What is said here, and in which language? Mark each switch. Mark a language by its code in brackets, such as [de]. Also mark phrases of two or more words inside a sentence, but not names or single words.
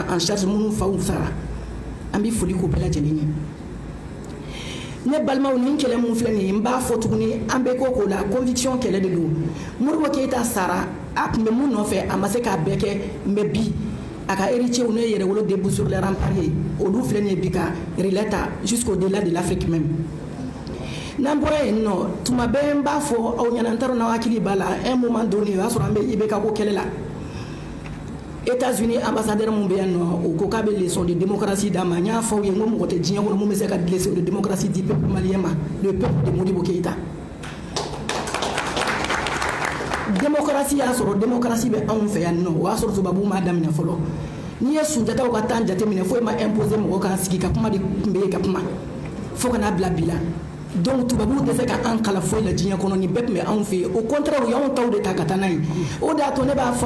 [bm] ta [fr] en charge [bm] minnu faw sara an bɛ foli k'u bɛɛ lajɛlen ye ne balimaw ni kɛlɛ mun filɛ nin ye n b'a fɔ tuguni an bɛ ko [fr] la conviction [bm] kɛlɛ de don Modibo Keïta sara a tun bɛ mun nɔfɛ a ma se k'a bɛɛ kɛ mais bi a ka héritiers ne yɛrɛwolo [fr] debout sur les remparts [bm] ye olu filɛ nin ye bi ka relais ta [fr] jusqu'au-delà de l'Afrique même [bm] n'an bɔra yen nɔ tuma bɛɛ n b'a fɔ aw ɲɛna n t'a dɔn n'aw hakili b'a la [fr] un moment donné [bm] o y'a sɔrɔ an bɛ IBK ko kɛlɛ la États-Unis ambassadeur mun bɛ yan nɔ o ko k'a bɛ [fr] leçon de démocratie [bm] d'a ma n y'a fɔ aw ye n ko mɔgɔ tɛ diɲɛ kɔnɔ mun bɛ se ka [fr] leçon de démocratie [bm] di [fr] peuple malien [bm] ma [fr] le peuple de Modibo Keïta [bm] démocratie y'a sɔrɔ démocratie bɛ anw fɛ yan nɔ o y'a sɔrɔ tubabuw m'a daminɛ fɔlɔ n'i ye Sunjataw ka temps jateminɛ foyi ma imposer mɔgɔ k'a sigi ka kuma de tun bɛ yen ka kuma fo ka n'a bila bi la donc tubabuw tɛ se ka an kala foyi la diɲɛ kɔnɔ nin bɛɛ tun bɛ anw fɛ yen [fr] au contraire [bm] u y'anw taw de ta ka taa n'a ye o de y'a to ne b'a fɔ aw